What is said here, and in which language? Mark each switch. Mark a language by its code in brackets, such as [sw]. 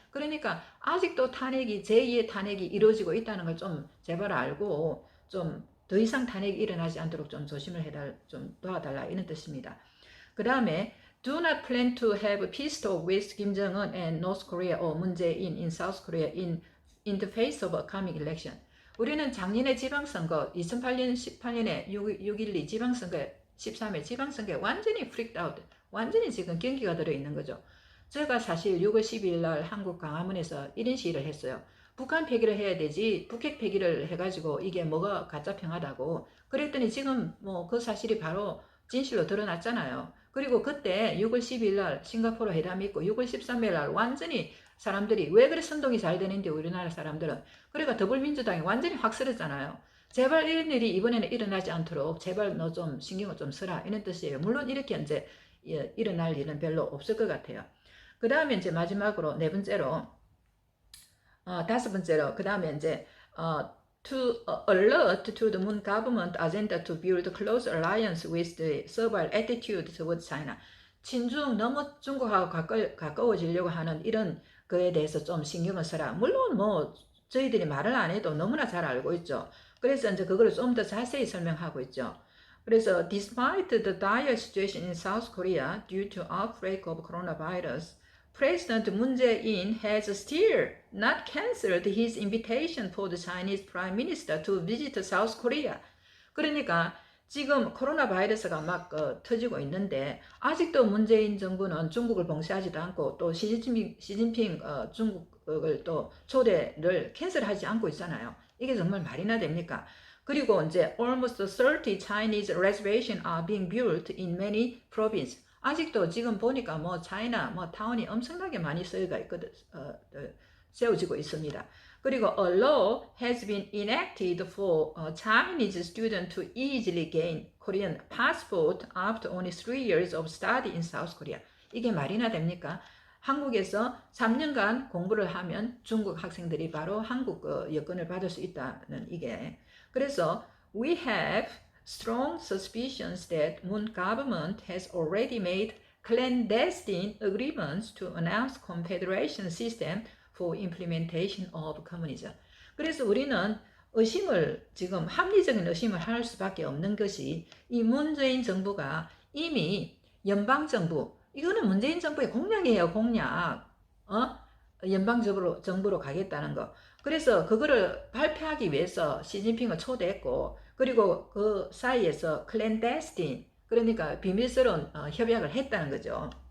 [ko] 그러니까 아직도 탄핵이 제2의 탄핵이 이루어지고 있다는 걸 좀 제발 알고 좀 더 이상 탄핵이 일어나지 않도록 좀 조심을 좀 도와달라 이런 뜻입니다. 그 다음에 [en] do not plan to have peace talk with Kim Jong-un and North Korea or Moon Jae-in in South Korea in the face of a coming election. [ko] 우리는 작년에 지방선거 2008년 18년에 6.12 지방선거에 13회 지방선거에 완전히 [en] freaked out, [ko] 완전히 지금 경기가 들어있는 거죠. 제가 사실 6월 12일 날 한국 광화문에서 이런 시위를 했어요. 북한 폐기를 해야 되지 북핵 폐기를 해가지고 이게 뭐가 가짜 평화다고 그랬더니 지금 그 사실이 바로 진실로 드러났잖아요. 그리고 그때 6월 12일 날 싱가포르 회담이 있고 6월 13일 날 완전히 사람들이 왜 그래 선동이 잘 되는데 우리나라 사람들은 그러니까 더불민주당이 완전히 확 쓰러졌잖아요. 제발 이런 일이 이번에는 일어나지 않도록 제발 너 좀 신경을 좀 써라 이런 뜻이에요. 물론 이렇게 이제 일어날 일은 별로 없을 것 같아요. 그 다음에 이제 마지막으로 다섯 번째로 그 다음에 이제 [en] to alert to the Moon government agenda to build close alliance with the servile attitude towards China. [ko] 친중 너무 중국하고 가까워지려고 하는 이런 거에 대해서 좀 신경을 써라. 물론 저희들이 말을 안 해도 너무나 잘 알고 있죠. 그래서 이제 그거를 좀 더 자세히 설명하고 있죠. 그래서 [en] despite the dire situation in South Korea due to outbreak of coronavirus, President Moon Jae-in has still not cancelled his invitation for the Chinese Prime Minister to visit South Korea. [ko] 그러니까 지금 코로나 바이러스가 막 터지고 있는데 아직도 문재인 정부는 중국을 봉쇄하지도 않고 또 시진핑 중국을 또 초대를 캔슬하지 않고 있잖아요. 이게 정말 말이나 됩니까? 그리고 이제 [en] almost 30 Chinese reservations are being built in many provinces. [ko] 아직도 지금 보니까 차이나 타운이 엄청나게 많이 세워지고 있습니다. 그리고 [en] a law has been enacted for Chinese students to easily gain Korean passport after only 3 years of study in South Korea. [ko] 이게 말이나 됩니까? 한국에서 3년간 공부를 하면 중국 학생들이 바로 한국 여권을 받을 수 있다는 이게. 그래서 [en] we have strong suspicions that Moon government has already made clandestine agreements to announce confederation system for implementation of communism. [ko] 그래서 우리는 지금 합리적인 의심을 할 수밖에 없는 것이 이 문재인 정부가 이미 연방정부, 이거는 문재인 정부의 공약이에요, 공약. 연방정부로 가겠다는 거. 그래서 그거를 발표하기 위해서 시진핑을 초대했고, 그리고 그 사이에서 클랜데스틴, 그러니까 비밀스러운 협약을 했다는 거죠.